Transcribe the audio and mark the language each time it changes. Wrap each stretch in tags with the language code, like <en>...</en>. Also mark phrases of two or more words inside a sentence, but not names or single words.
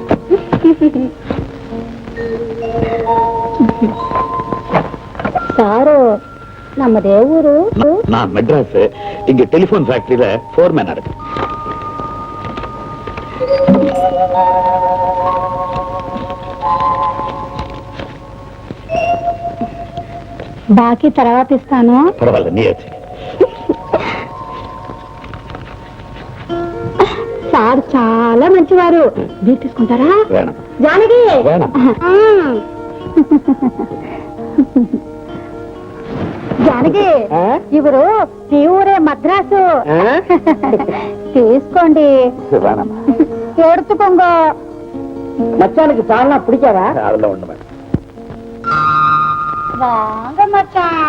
<kn>ಸಾರು ನಮ್ಮದೇ ಊರು.</kn> <ta>நான் மெட்ராஸ். இங்க</ta> <en>telephone factoryில</en> <ta>ஃபோர்மேனா இருக்கு.</ta> <te>బాకీ తర్వాత ఇస్తాను. పర్వాలేదు, నీ వచ్చి. సార్ చాలా మంచివారు. మీరు తీసుకుంటారా? జానకి జానకి, ఇవరు ఈ ఊరే మద్రాసు. తీసుకోండి.</te> <ta>எடுத்துக்கோங்க. மச்சானுக்கு சால்னா பிடிக்காதா? அதெல்லாம் ஒண்ணு வாங்க மச்சான்.</ta>